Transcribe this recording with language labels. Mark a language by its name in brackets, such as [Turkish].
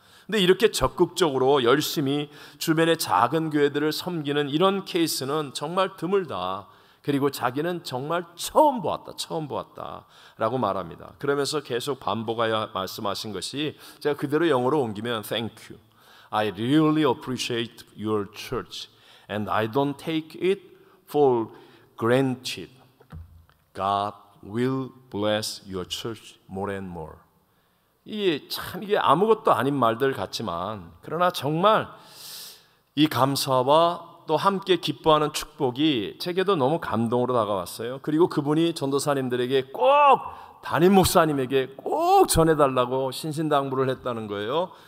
[Korean] 근데 이렇게 적극적으로 열심히 주변의 작은 교회들을 섬기는 이런 케이스는 정말 드물다. 그리고 자기는 정말 처음 보았다 라고 말합니다. 그러면서 계속 반복하여 말씀하신 것이, 제가 그대로 영어로 옮기면 [English] Thank you. I really appreciate your church and I don't take it for granted. God will bless your church more and more. [Korean] 이게 아무것도 아닌 말들 같지만, 그러나 정말 이 감사와 또 함께 기뻐하는 축복이 제게도 너무 감동으로 다가왔어요. 그리고 그분이 전도사님들에게 꼭, 담임 목사님에게 꼭 전해달라고 신신당부를 했다는 거예요.